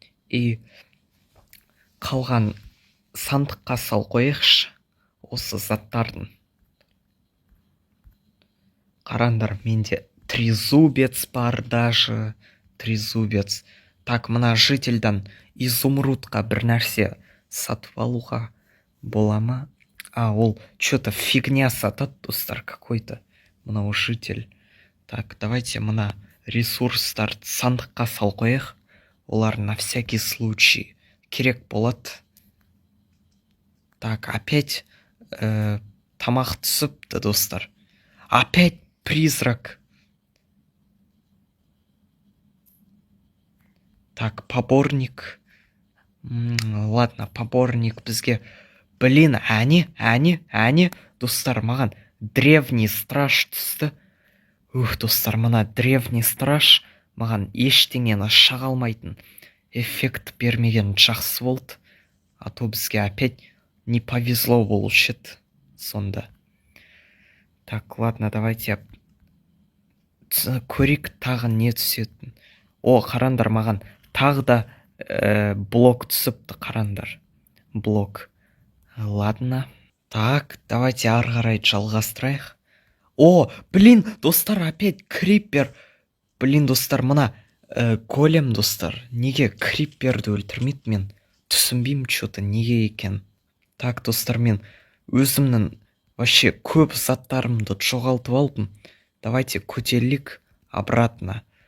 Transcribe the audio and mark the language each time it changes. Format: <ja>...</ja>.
<kk>И қалған сандыққа сал қояйықшы осы заттардың. Қарандар, менде трезубец бар</kk> <ru>даже.</ru> <kk>Трезубец. Так, мына жительдан изумрудқа бір нәрсе сатып алуға бола ма? Ол</kk> <ru>что-то фигня</ru> <kk>сатады, достар,</kk> <ru>какой-то.</ru> <kk>Мынау житель. Так, давайте мына ресурстарды сандыққа сал қояйық. Олар</kk> <ru>на всякий случай</ru> <kk>керек болады.</kk> <ru>Так, опять</ru> <kk>тамақ түсіпті, достар.</kk> <ru>Опять призрак. Так, поборник. Ладно, поборник</ru> <kk>бізге. Блин, әне. Достар, маған древний страж түсті. Достар, мына древний страж маған ештеңені шаға алмайтын эффект бермеген жақсы болды.</kk> <ru>А то</ru> <kk>бізге</kk> <ru>опять не повезло</ru> <kk>болушы еді сонда.</kk> <ru>Так, ладно, давайте</ru> <kk>көрейік тағы не түсетін. О, қарандар, маған тағы да блок түсіпті, қарандар. Блок. Ладно. Так, давайте ары қарай жалғастырайық. О, блин, достар, опять криппер. Блин, достар, мына голем, достар. Неге крипперді өлтірмейді, мен түсінбеймін</kk> <ru>что-то</ru> <kk>неге екен.</kk> <ru>Так,</ru> <kk>достар, мен өзімнің</kk> <ru>вообще</ru> <kk>көп заттарымды жоғалтып алдым.</kk> <ru>Давайте</ru> <kk>көтерелік</kk> <ru>обратно.</ru>